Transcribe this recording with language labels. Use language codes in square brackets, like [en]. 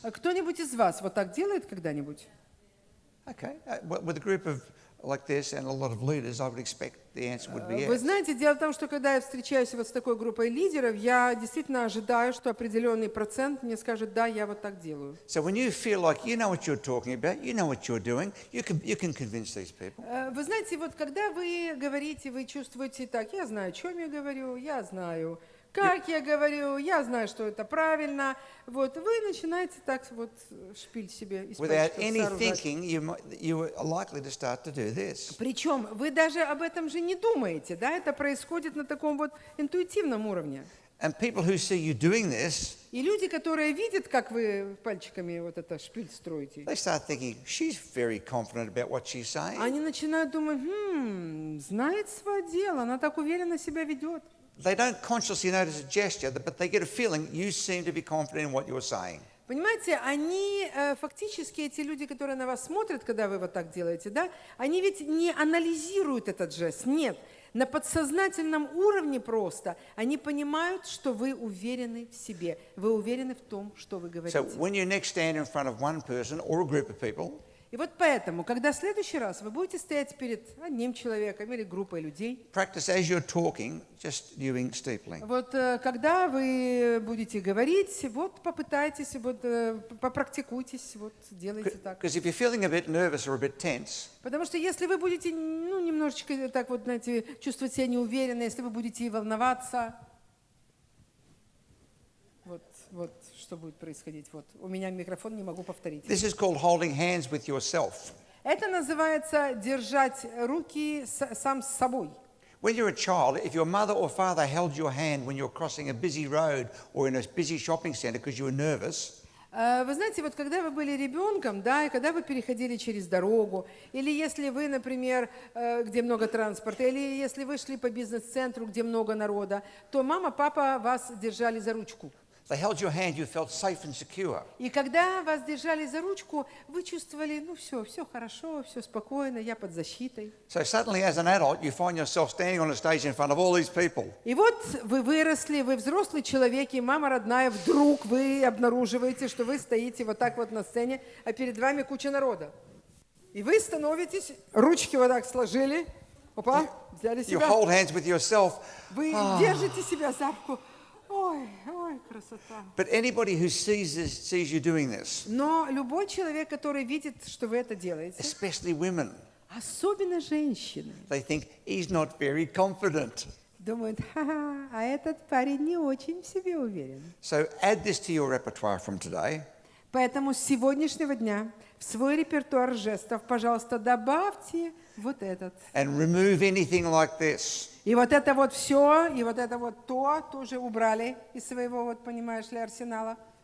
[ru] А кто-нибудь из вас вот так делает когда-нибудь? [en] Okay. With a group of like this and a lot of leaders, I would expect the answer would be [ru] Вы [en] yes. [ru] знаете, дело в том, что когда я встречаюсь вот с такой группой лидеров, я действительно ожидаю, что определенный процент мне скажет, да, я вот так делаю. [en] So when you feel like you know what you're talking about, you know what you're doing, you can convince these people. [ru] Вы знаете, вот когда вы говорите, вы чувствуете так, я знаю, о чем я говорю, я знаю, как я говорю, я знаю, что это правильно. Вот вы начинаете так вот шпиль себе из [en] Without [ru] пальчиков [en] any [ru] сооружать. [en] thinking, you are likely to start to do this. [ru] Причем вы даже об этом же не думаете, да? Это происходит на таком вот интуитивном уровне. [en] And people who see you doing this, [ru] И люди, которые видят, как вы пальчиками вот это шпиль строите, [en] they start thinking, she's very confident about what she's saying. [ru] они начинают думать, знает свое дело, она так уверенно себя ведет. [en] They don't consciously notice a gesture, but they get a feeling you seem to be confident in what you're saying. [ru] Понимаете, они фактически, эти люди, которые на вас смотрят, когда вы вот так делаете, да, они ведь не анализируют этот жест, нет. На подсознательном уровне просто они понимают, что вы уверены в себе, вы уверены в том, что вы говорите. [en] So when you next stand in front of one person or a group of people, [ru] И вот поэтому, когда в следующий раз вы будете стоять перед одним человеком или группой людей, [en] practice as you're talking, just doing steepling. [ru] вот когда вы будете говорить, вот попытайтесь, вот попрактикуйтесь, вот делайте так. [en] Because if you're feeling a bit nervous or a bit tense, [ru] Потому что если вы будете, немножечко так вот, знаете, чувствовать себя неуверенно, если вы будете волноваться, вот что будет происходить. Вот у меня микрофон, не могу повторить. [en] this is called holding hands with yourself. [ru] Это называется держать руки сам с собой. [en] When you're a child, if your mother or father held your hand when you're crossing a busy road or in a busy shopping centre because you were nervous, [ru] Вы знаете, вот когда вы были ребенком, да, и когда вы переходили через дорогу, или если вы, например, где много транспорта, или если вы шли по бизнес-центру, где много народа, то мама, папа вас держали за ручку. [en] they held your hand, you felt safe and secure. [ru] И когда вас держали за ручку, вы чувствовали, все хорошо, все спокойно, я под защитой. [en] So suddenly as an adult, you find yourself standing on a stage in front of all these people. [ru] И вот вы выросли, вы взрослый человек, и мама родная, вдруг вы обнаруживаете, что вы стоите вот так вот на сцене, а перед вами куча народа. И вы становитесь, ручки вот так сложили, опа, взяли [en] You [ru] себя, [en] hold hands with yourself. [ru] вы держите себя за руку. Ой, красота. [en] But anybody who sees you doing this, [ru] Но любой человек, который видит, что вы это делаете, [en] especially women, [ru] особенно женщины, [en] they think he's not very confident. [ru] думают, ха-ха, а этот парень не очень в себе уверен. [en] So add this to your repertoire from today. [ru] Поэтому с сегодняшнего дня в свой репертуар жестов, пожалуйста, добавьте вот этот. [en] And remove anything like this. [ru] И вот это вот все, и вот это вот то тоже убрали из своего, вот понимаешь ли, арсенала.